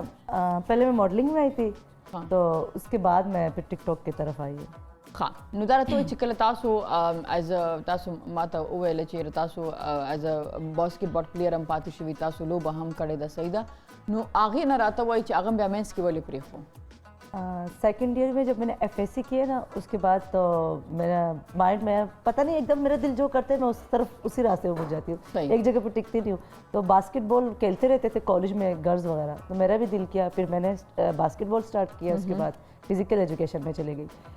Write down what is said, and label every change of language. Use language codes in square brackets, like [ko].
[hi] पहले मैं मॉडलिंग में आई थी तो उसके बाद मैं फिर टिकटॉक की तरफ आई हूँ [ps] ها نو دا راته وایي چې کله تاسو ایز تاسو ماته وویل چې تاسو ایز باسکټبال پلیئر هم پاتې شوي تاسو لوبه هم کړې ده صحیح ده نو هغې نه راته وایي چې هغه بیا مینس کې ولې پرېښو [hi] सेकेंड ईयर में जब मैंने एफएससी किया ना उसके बाद तो मेरा माइंड में पता नहीं एकदम मेरा दिल जो करते हैं मैं उस तरफ उसी रास्ते में मुड़ जाती हूँ एक जगह पर टिकती नहीं हूँ तो बास्केटबॉल खेलते रहते थे कॉलेज में गर्ल्स वगैरह तो मेरा भी दिल किया फिर मैंने बास्केटबॉल स्टार्ट किया उसके बाद फिजिकल एजुकेशन में चली गई